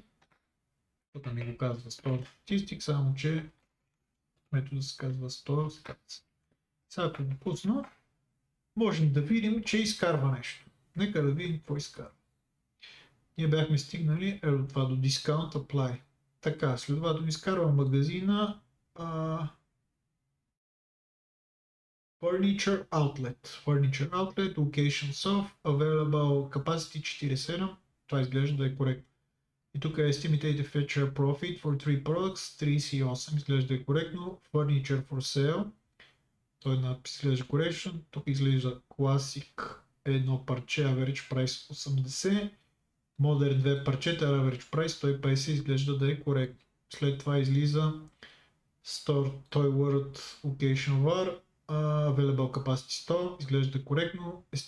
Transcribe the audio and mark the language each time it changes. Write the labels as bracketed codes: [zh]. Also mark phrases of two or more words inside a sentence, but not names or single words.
[bg] Тук ми го казва [en] store statistic, [bg] само че метода се казва [en] store stats. [bg] Сега ако го пусна, можем да видим, че изкарва нещо. Нека да видим какво изкарва. Ние бяхме стигнали до това до [en] discount apply. [bg] Така, следователно изкарва магазина [en] Furniture Outlet, Location Soft, Available Capacity 47. [bg] Това изглежда да е коректно. И тук е [en] Estimated Future Profit for 3 products, 38. [bg] Изглежда да е коректно. [en] Furniture for Sale. [bg] Той е надпис изглежда correction. Тук изглежда Classic едно парче, [en] Average Price 80. [bg] Modern 2 парчета, [en] Average Price [bg] 150 изглежда да е коректно. След това излиза [en] Store Toy World Location Var, Available Capacity 100, [bg] изглежда коректно.